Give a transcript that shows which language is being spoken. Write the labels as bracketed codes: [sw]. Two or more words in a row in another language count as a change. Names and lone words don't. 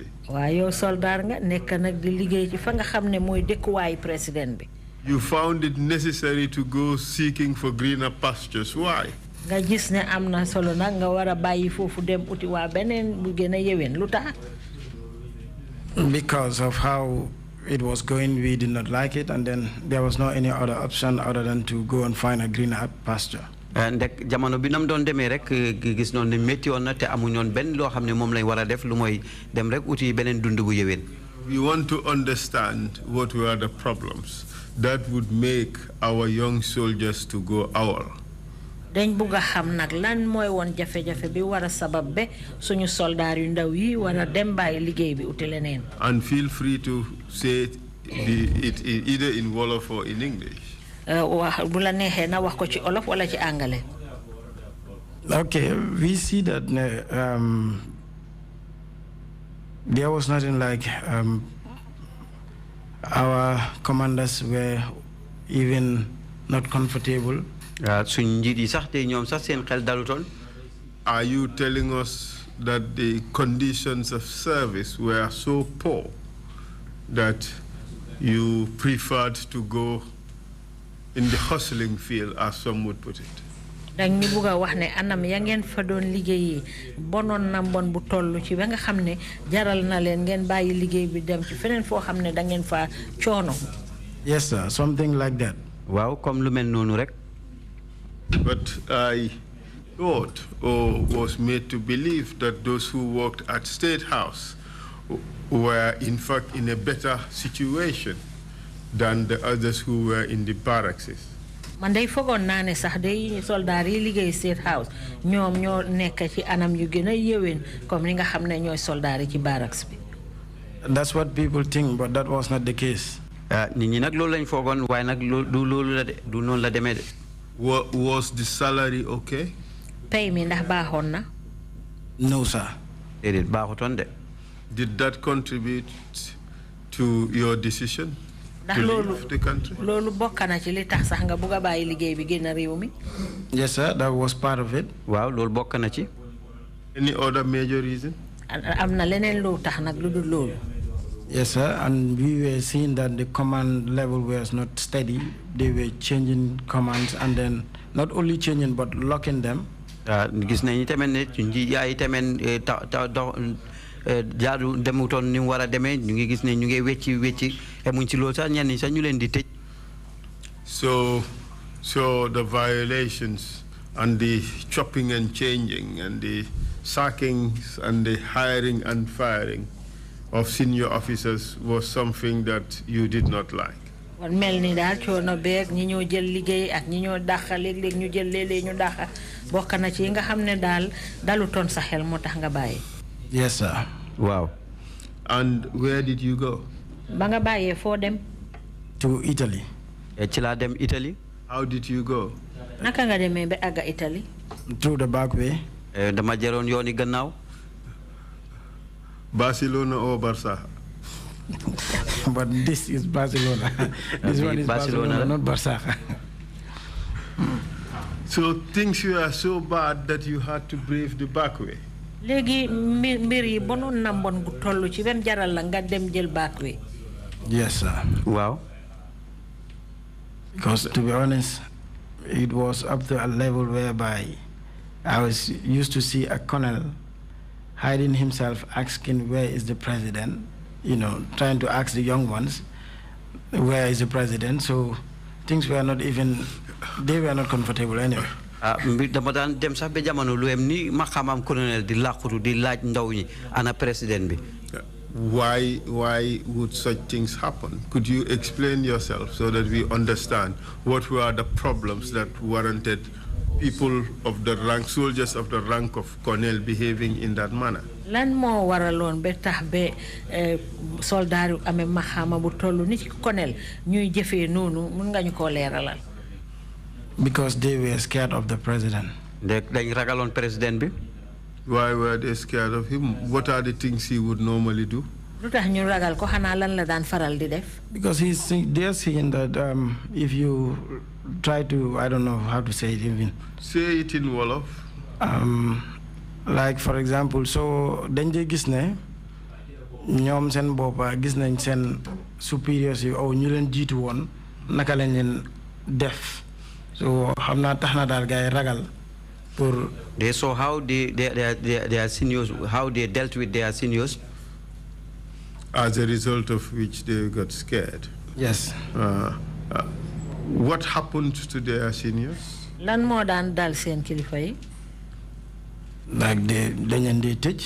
[wo] Waaye yow soldat nga nekk nag di liggéey ci fa nga xam ne mooy dëkkuwaayu président bi. [en] You found it necessary to go seeking for greener pastures. Why? [wo] Nga gis ne am na solo nag nga war a bàyyi foofu dem uti waa beneen bu gën a yéwén lu tax? [en] Because of how it was going, we did not like it, and then there was no any other option other than to go and find a greener pasture. [wo] Ndek jamono bi nam doon demee rek gis noonu ne métti woon na te amuñoon benn loo xam ne moom lañ war a def lu mooy dem rek uti beneen dund bu yéwén. [en] We want to understand what were the problems that would make our young soldiers to go AWOL. [wo] Dañ bugg a xam nag lan mooy woon jafe-jafe bi war a sabab be suñu soldaar yu ndaw yi war a dem bàyyi liggéey bi uti leneen. [en] And feel free to say it either in Wolof or in English. [wo] bu la neexee na wax ko ci olof wala ci anglais. [en] Okay, we see that there was nothing like our commanders were even not comfortable. Are you telling us that the conditions of service were so poor that you preferred to go in the hustling field, as some would put it? [wo] Dañ ñu bëgg wax ne anam ya ngeen fa doon liggéey bonoon na mbon bu tollu ci ba nga xam ne jaral na leen ngeen bàyyi liggéey bi dem ci feneen foo xam ne da ngeen fa coono. [en] Yes sir, something like that. [wo] Waaw comme lu mel noonu rek. [en] But I thought or was made to believe that those who worked at State House were in fact in a better situation than the others who were in the barracks. [wo] Man day fogoon naa ne sax day soldaar yi liggéey State House ñoom ñoo nekk ci anam yu gën a yéwén comme ni nga xam ne ñooy soldaar yi ci barracks bi. [en] That's what people think, but that was not the case. [wo] Nit ñi nag loolu lañ foogoon waaye nag du loolu la de du noonu la demee de. [en] Was the salary okay? [wo] Pay mi ndax baaxoon na. [en] No sir. [wo] Déedéet baaxutoon de. [en] Did that contribute to your decision to leave the country? [wo] Loolu bokk na ci li tax sax nga bëgg a bàyyi liggéey bi génn réew mi. [en] Yes sir, that was part of it. [wo] Waaw loolu bokk na ci. [en] Any other major reason? [wo] Am na leneen lu tax nag lu dul loolu. [en] Yes sir, and we were seeing that the command level was not steady. They were changing commands and then not only changing but locking them. [wo] Gis nañu tamit ne ci nji yaay tamit jaadu demutoon ni mu war a demee ñu ngi gis ne ñu ngi wecci emuñ ci loolu sax ñenn ñi sax ñu leen di tëj. [en] So the violations and the chopping and changing and the sackings and the hiring and firing of senior officers was something that you did not like. [wo] Wan mel ni daal coono beeg ñi ñoo jël liggéey ak ñi ñoo dàqa léeg-léeg ñu jël léeg-léeg ñu dàqa bokk na ci yi nga xam ne daal dalutoon sa xel moo tax nga bàyyi. [en] Yes sir. Wow. And where did you go? [wo] Ba nga bàyyee foo dem. [en] To Italy. [wo] Ci laa dem Italy. [en] How did you go? [wo] Naka nga demee ba àgga Italy. [en] Through the back way. [wo] Dama jaroon yooni gannaaw. [en] Barcelona or Barça? But this is Barcelona. This one is Barcelona, not Barça. So things were so bad that you had to brave the back way. [wo] Léegi mbir yi bonoon na mbon gu tollu ci ben jaral la nga dem jël [en] back way. Yes sir. Wow. Because to be honest, it was up to a level whereby I was used to see a colonel hiding himself, asking where is the president, you know, trying to ask the young ones, where is the president? So things were not even, they were not comfortable anyway. [wo] Dama daan dem sax ba jamono lu em ni ma xamam colonel di làqutu di laaj ndaw ñi ana président bi. [en] Why would such things happen? Could you explain yourself so that we understand what were the problems that warranted people of the rank, soldiers of the rank of colonel behaving in that manner? [wo] Lan mo waraloon ba tax ba soldat yu amee maxama bu tollu ni ci colonel ñuy jëfee noonu mën nga ñu ko leeralal. [en] Because they were scared of the president. [wo] Dañ ragaloon président bi. [en] Why were they scared of him? What are the things he would normally do? [wo] Lu tax ñu ragal ko xanaa lan la daan faral di def. [en] Because they're saying that if you try to, I don't know how to say it even. Say it in Wolof. Like for example, [wo] so dañ dee gis ne ñoom seen boppa gis nañ seen superiors yi aw ñu leen jiitu woon naka lañ leen def. So xam naa tax na daal gars yi ragal pour. [en] They saw how their seniors, how they dealt with their seniors. As a result of which they got scared. Yes. What happened to their seniors? [wo] Lan moo daan dal seen kilifa yi. Like dañ leen di tëj.